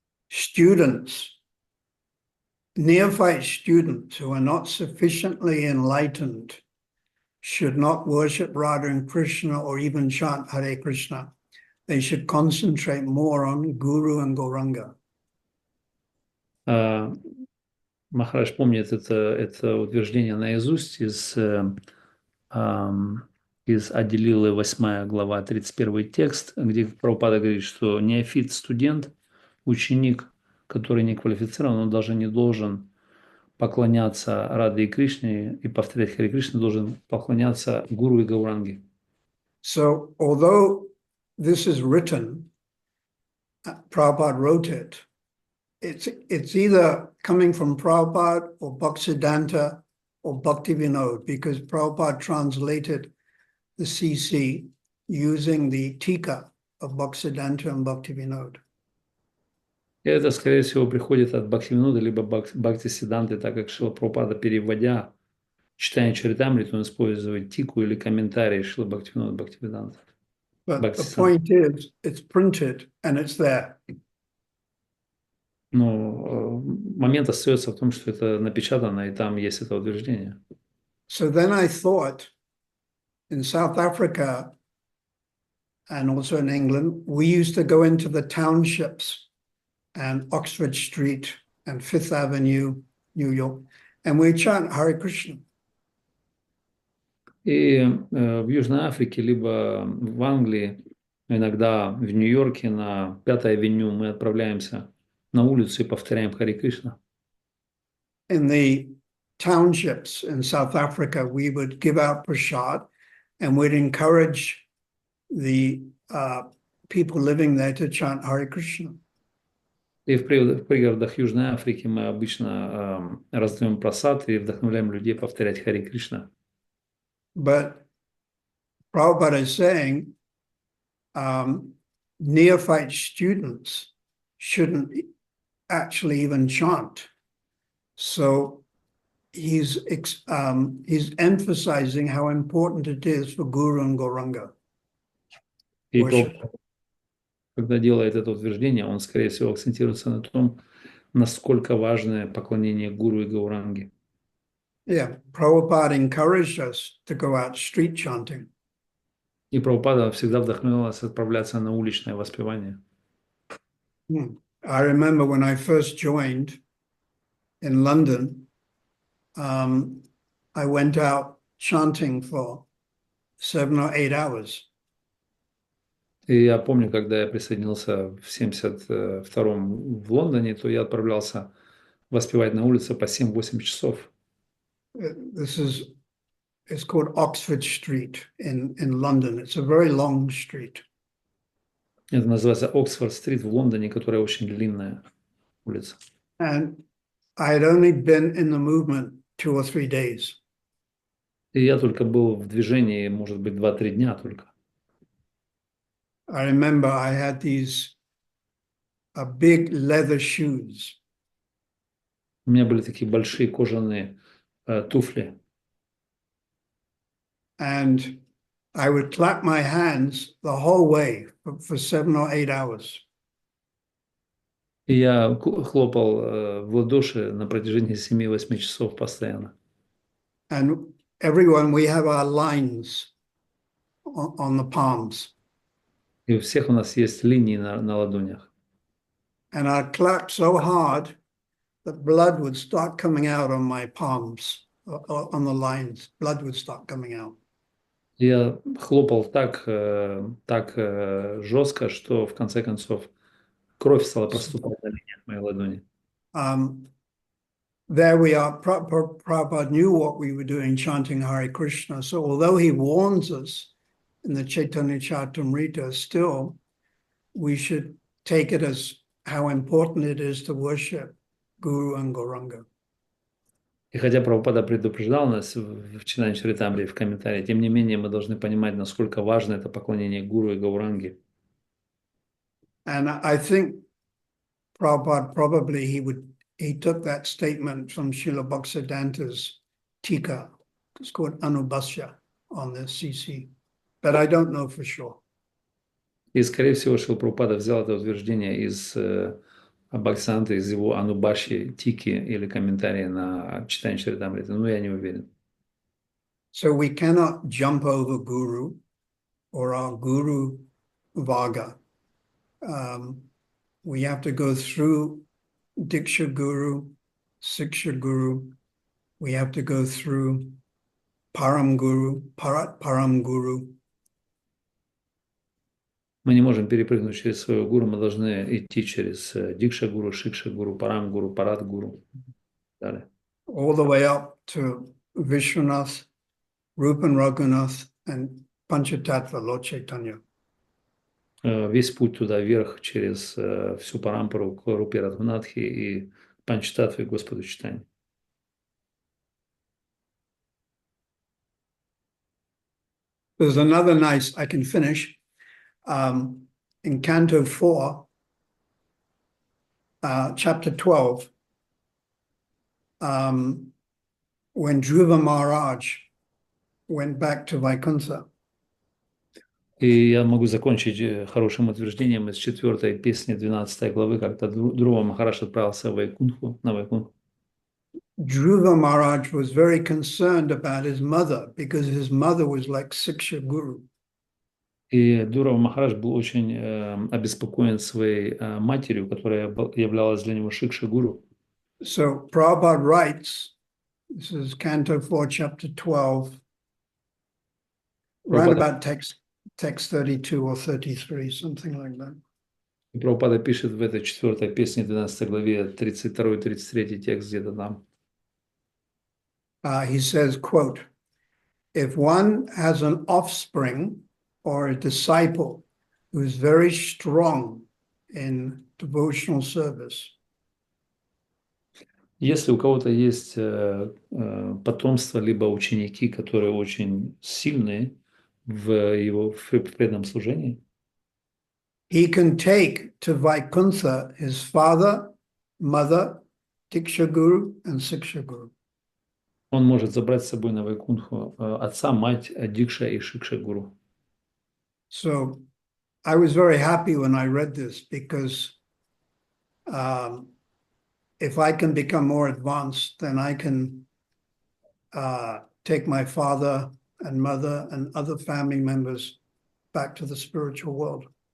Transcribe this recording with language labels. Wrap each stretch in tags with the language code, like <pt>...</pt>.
<en>Students, neophyte students who are not sufficiently enlightened should not worship Radha and Krishna or even chant Hare Krishna. They should concentrate more on Guru and Gauranga.</en> <ru>Махарадж помнит это утверждение наизусть из Ади-лилы 8 глава 31 текст, где Прабхупада говорит, что неофит студент, ученик, который не квалифицирован, он даже не должен поклоняться Раде и Кришне и повторять Харе Кришна, должен поклоняться Гуру и Гауранге.</ru> <en>So, although this is written, Prabhupada wrote it, it's either coming from Prabhupada or Bhaktisiddhanta or Bhaktivinoda, because Prabhupada translated the CC using the Tika of Bhaktisiddhanta and Bhaktivinoda.</en> <ru>И это, скорее всего, приходит от Бхактивинода либо Бхактисиддханты, так как Шрила Прабхупада, переводя читание Чаритамриту, он использует тику или комментарий Шрила Бхактивинода Бхактивиданта.</ru> <en>But the point is, it's printed and it's there.</en> <ru>Но момент остается в том, что это напечатано, и там есть это утверждение.</ru> <en>So then I thought, in South Africa and also in England, we used to go into the townships and Oxford Street and Fifth Avenue, New York, and we chant Hare Krishna.</en> <ru>И в Южной Африке, либо в Англии, иногда в Нью-Йорке на 5-й авеню мы отправляемся на улицу и повторяем Харе Кришна.</ru> <en>In the townships in South Africa, we would give out prasad and we'd encourage the people living there to chant Hare Krishna.</en> <ru>И в пригородах Южной Африки мы обычно раздаем прасад и вдохновляем людей повторять Харе Кришна.</ru> <en>But Prabhupada is saying neophyte students shouldn't actually even chant. So he's emphasizing how important it is for Guru and Gauranga.</en> <ru>И</ru> <en>Worship.</en> <ru>когда делает это утверждение, он, скорее всего, акцентируется на том, насколько важно поклонение Гуру и Гауранге.</ru> <en>Yeah, Prabhupada encouraged us to go out street chanting.</en> <ru>И Прабхупада всегда вдохновлял нас отправляться на уличное воспевание.</ru> <en>I remember when I first joined in London, I went out chanting for 7 or 8 hours.</en> <ru>И я помню, когда я присоединился в 72-м в Лондоне, то я отправлялся воспевать на улице по 7-8 часов.</ru> <en>It's called Oxford Street in London. It's a very long street.</en> <ru>Это называется Оксфорд-стрит в Лондоне, которая очень длинная улица.</ru> <en>And I had only been in the movement 2 or 3 days.</en> <ru>И я только был в движении, может быть, 2-3 дня только.</ru> <en>I remember I had these big leather shoes.</en> <ru>У меня были такие большие кожаные туфли.</ru> <en>And I would clap my hands the whole way for 7 or 8 hours.</en> <ru>И я хлопал в ладоши на протяжении 7-8 часов постоянно.</ru> <en>And everyone, we have our lines on the palms.</en> <ru>И у всех у нас есть линии на ладонях.</ru> <en>And I'd clap so hard that blood would start coming out on my palms, on the lines. Blood would start coming out.</en> <ru>Я хлопал так жестко, что в конце концов кровь стала проступать на линиях моей ладони.</ru> <en>There we are. Prabhupada knew what we were doing, chanting Hare Krishna. So although he warns us in the Chaitanya Charitamrita, still we should take it as how important it is to worship Guru and Gauranga.</en> <ru>И хотя Прабхупада предупреждал нас в Читании Чаритамрите в комментарии, тем не менее мы должны понимать, насколько важно это поклонение Гуру и Гауранге.</ru> <en>And I think Prabhupada probably he took that statement from Srila Bhaktisiddhanta's Tika. It's called Anubhasya on the CC, but I don't know for sure.</en> <ru>И, скорее всего, Шрила Прабхупада взял это утверждение из Бхактисиddханты, из его Анубаши, Тики или комментарии на Читание Чаритамриты, но я не уверен.</ru> <en>So we cannot jump over Guru or our Guru Vaga. We have to go through Diksha Guru, Siksha Guru. We have to go through Param Guru, Parat Param Guru.</en> <ru>Мы не можем перепрыгнуть через своего гуру, мы должны идти через Дикша Гуру, Шикша Гуру, Парам Гуру, Парат Гуру. Далее.</ru> <en>All the way up to Vishwanath, Rupan Raghunath, and Panchatattva, Lord Chaitanya.</en> <ru>Весь путь туда вверх через всю Парампару к Рупе Радхунатхи и Панчтаттве Господу Чайтанье.</ru> <en>There's another nice, I can finish, in Canto 4, Chapter 12, when Dhruva Maharaj went back to Vaikuntha.</en> <ru>И я могу закончить хорошим утверждением из 4-й песни 12 главы, когда Друва Махарадж отправился в Вайкунтху, на Вайкунтху.</ru> <en>Dhruva Maharaj was very concerned about his mother because his mother was like Siksha Guru.</en> <ru>И Друва Махарадж был очень обеспокоен своей матерью, которая являлась для него Шикша Гуру.</ru> <en>So Prabhupada writes This is Canto 4, Chapter 12, round about text 32 or 33, something like that.</en> <ru>Прабхупада пишет в этой 4 песне, 12 главе, 32-33 текст где-то там.</ru> <en>He says, quote, if one has an offspring or a disciple who is very strong in devotional service,</en> <ru>если у кого-то есть потомство, либо ученики, которые очень сильные в его в преданном служении,</ru> <en>he can take to Vaikuntha his father, mother, Diksha Guru, and Siksha Guru.</en> <ru>он может забрать с собой на Вайкунху отца, мать, Дикша и Шикша Гуру.</ru> <en>So I was very happy when I read this because if I can become more advanced, then I can take my father and mother and other family members back to the spiritual world.</en>